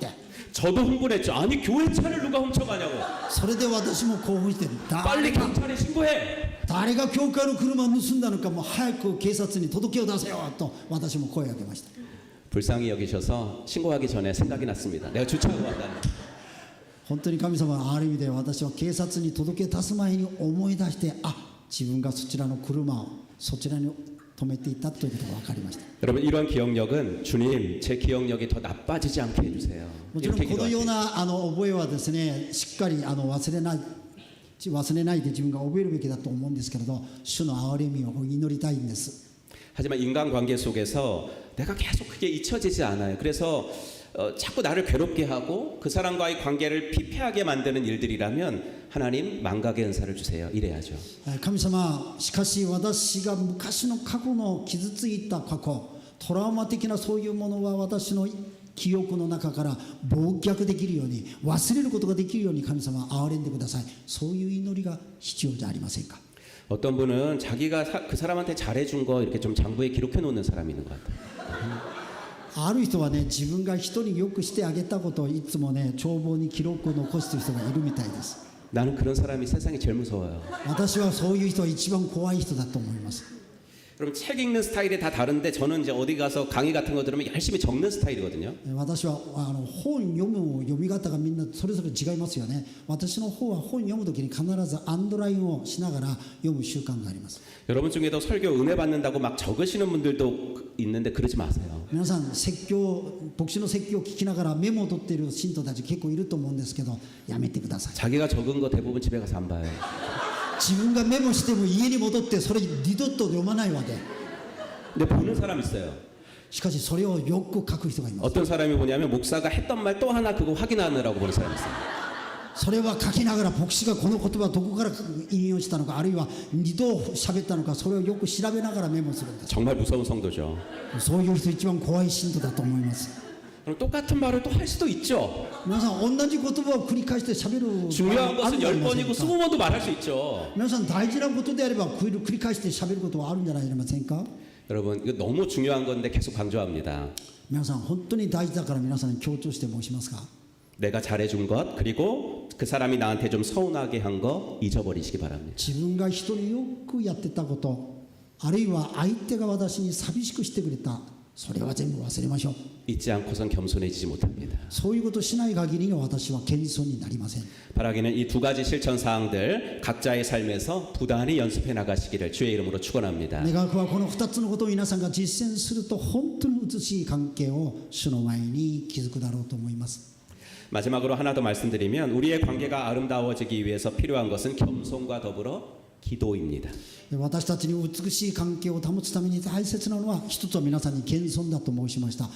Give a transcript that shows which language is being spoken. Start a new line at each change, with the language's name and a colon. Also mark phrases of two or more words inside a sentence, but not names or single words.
Korean: 저도 흥분했죠. 아니 교회 차를 누가 훔쳐가냐고.
Japanese: それで私も興奮して、
Korean: 빨리 경찰에 신고해.
Japanese: 誰が教会の車を盗んだのか、もう早く警察に届けを出せよと私も声を上げました。
Korean: 불쌍히 여기셔서 신고하기 전에 생각이 났습니다. 내가 주차하고 왔다는.
Japanese: 本当に神様はある意味で私は警察に届け出す前に思い出して自分がそちらの車をそちらに止めていたということが分かりました。
Korean: 여러분 이런 기억력은 주님 제 기억력이 더 나빠지지 않게 해주세요.
Japanese: もちろん
Korean: 이렇게
Japanese: このよう
Korean: 기도하세요.
Japanese: な覚えはですねしっかり忘れないで自分が覚えるべきだと思うんですけれど主の憐れみを祈りたいんです。
Korean: 하지만 인간관계 속에서 내가 계속 그게 잊혀지지 않아요. 그래서 자꾸 나를 괴롭게 하고 그 사람과의 관계를 피폐하게 만드는 일들이라면 하나님 망각의 은사를 주세요. 이래야죠.
Japanese: 神様しかし私が昔の過去の傷ついた過去トラウマ的なそういうものは私の記憶の中から忘却できるように忘れることができるように神様憐れんでください。そういう祈りが必要じゃありませんか。
Korean: 어떤 분은 자기가 그 사람한테 잘해준 거 이렇게 좀 장부에 기록해 놓는 사람이 있는 것 같아요.
Japanese: ある人はね自分が人によくしてあげたことをいつもね帳簿に記録を残している人がいるみたいです。
Korean: 나는 그런 사람이 세상에 제일 무서워요.
Japanese: 私はそういう人は一番怖い人だと思います。
Korean: 여러분 책 읽는 스타일이 다 다른데 저는 이제 어디 가서 강의 같은 거 들으면 열심히 적는 스타일이거든요.
Japanese: 私は本読む読み方がみんなそれぞれ違いますよね。私の方は本読むときに必ずアンドラインをしながら読む習慣があります。
Korean: 여러분 중에도 설교 은혜 받는다고 막 적으시는 분들도 있는데 그러지 마세요.
Japanese: 皆さん牧師の説教を聞きながらメモを取っている信徒たち結構いると思うんですけどやめてください。
Korean: 자기가 적은 거 대부분 집에 가서 안 봐요.
Japanese: 自分がメモしても家に戻ってそれ二度と読まないわけ。
Korean: 근데 보는 사람 있어요.
Japanese: しかしそれをよく書く人がいます。
Korean: 어떤 사람이 보냐면 목사가 했던 말 또 하나 그거 확인하느라고 보는 사람이 있어요.
Japanese: それは書きながら牧師がこの言葉どこから引用したのかあるいは二度喋ったのかそれをよく調べながらメモするんです。
Korean: 정말 무서운 성도죠.
Japanese: そういう人一番怖い信徒だと思います。
Korean: 그럼 똑같은 말을 또 할 수도 있죠.
Japanese: 皆さん同じ言葉を繰り返して喋る
Korean: 중요한
Japanese: ある
Korean: 것은
Japanese: じゃありません
Korean: 10번이고
Japanese: か。
Korean: 20번도 말할 수 있죠.
Japanese: 皆さん大事なことであれば繰り返して喋ることはあるんじゃありませんか。
Korean: 여러분 이거 너무 중요한 건데 계속 강조합니다.
Japanese: 皆さん本当に大事だから皆さんに強調して申しますか。
Korean: 내가 잘해준 것 그리고 그 사람이 나한테 좀 서운하게 한 거 잊어버리시기 바랍니다.
Japanese: 自分が人によくやってたことあるいは相手が私に寂しくしてくれたそれは全部忘れましょう。
Korean: 잊지 않고선 겸손해지지 못합니다.
Japanese: そういうことをしない限りは私は謙遜になりません。
Korean: 바라기는 이 두 가지 실천 사항들 각자의 삶에서 부단히 연습해 나가시기를 주의 이름으로 축원합니다.
Japanese: 願うはこの2つのことを皆さんが実践すると本当に美しい関係を主の前に築くだろうと思います。
Korean: 마지막으로 하나 더 말씀드리면 우리의 관계가 아름다워지기 위해서 필요한 것은 겸손과 더불어 기도입니다.
Japanese: 私たちに美しい関係を保つために大切なのは一つは皆さんに謙遜だと申しました。